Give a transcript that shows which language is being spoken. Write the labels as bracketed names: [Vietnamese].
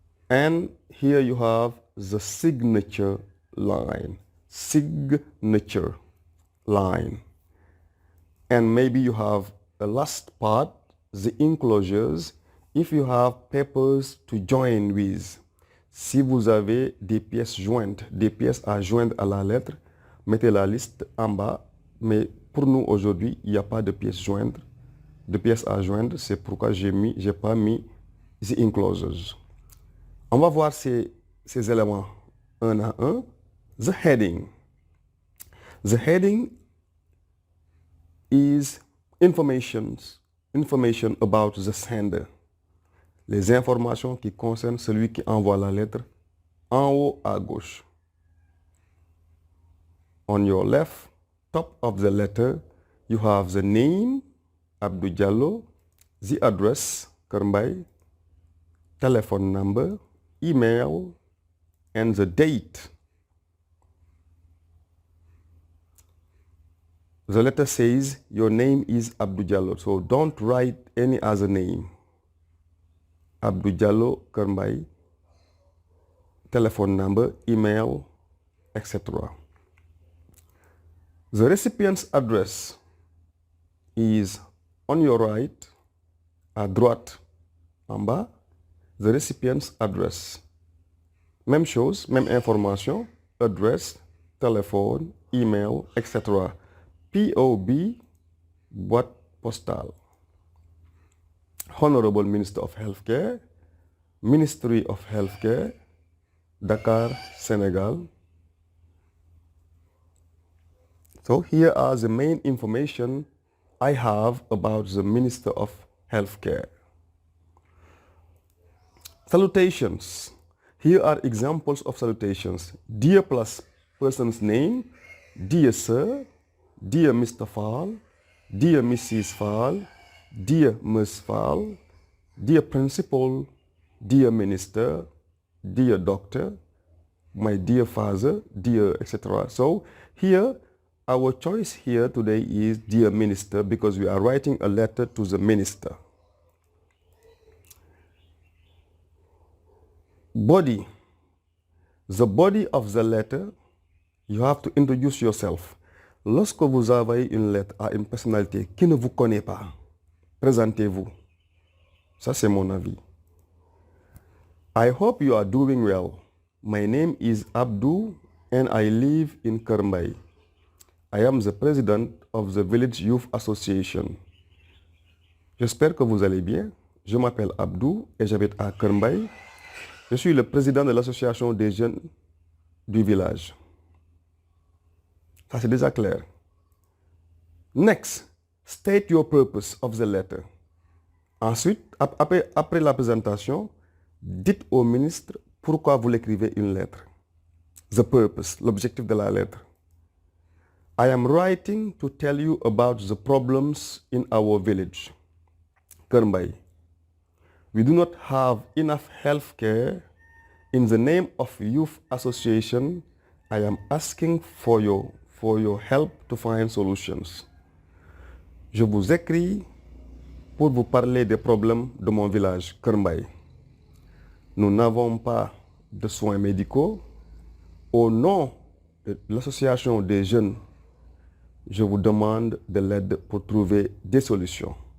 [English] And here you have the signature line. Signature line. And maybe you have a last part, the enclosures, if you have papers to join with. [French] Si vous avez des pièces jointes, des pièces à joindre à la lettre, mettez la liste en bas. Mais pour nous aujourd'hui, il n'y a pas de pièces jointes, de pièces à joindre. C'est pourquoi j'ai pas mis the enclosures. On va voir ces éléments un à un. [English] The heading. The heading is information about the sender. [French] Les informations qui concernent celui qui envoie la lettre en haut à gauche. [English] On your left, top of the letter, you have the name, Abdou Diallo, the address, Kermbay, telephone number, email, and the date. The letter says your name is Abdou Diallo, so don't write any other name. Abdou Diallo, Kermbay, telephone number, email, etc. The recipient's address is on your right, [French] à droite, en bas, [English] the recipient's address. [French] Même chose, même information, address, téléphone, email, etc. POB, boîte postale. [English] Honorable Minister of Healthcare, Ministry of Healthcare, Dakar, Senegal. So here are the main information I have about the Minister of Healthcare. Salutations. Here are examples of salutations. Dear plus person's name, dear sir, dear Mr. Fall, dear Mrs. Fall, dear Ms. Fall, dear principal, dear minister, dear doctor, my dear father, dear, etc. So here, our choice here today is dear minister because we are writing a letter to the minister. Body. The body of the letter, you have to introduce yourself. [French] Lorsque vous envoyez une lettre à une personnalité qui ne vous connaît pas, présentez-vous. Ça, c'est mon avis. [English] I hope you are doing well. My name is Abdou and I live in Kermbay. I am the president of the Village Youth Association. [French] J'espère que vous allez bien. Je m'appelle Abdou et j'habite à Kermbay. Je suis le président de l'association des jeunes du village. Ça, c'est déjà clair. [English] Next, state your purpose of the letter. [French] Ensuite, après la présentation, dites au ministre pourquoi vous l'écrivez une lettre. [English] The purpose, [French] l'objectif de la lettre. [English] I am writing to tell you about the problems in our village. Kermbay. We do not have enough health care. In the name of youth association, I am asking for your help to find solutions. [French] Je vous écris pour vous parler des problèmes de mon village, Kermbay. Nous n'avons pas de soins médicaux. Au nom de l'association des jeunes, je vous demande de l'aide pour trouver des solutions.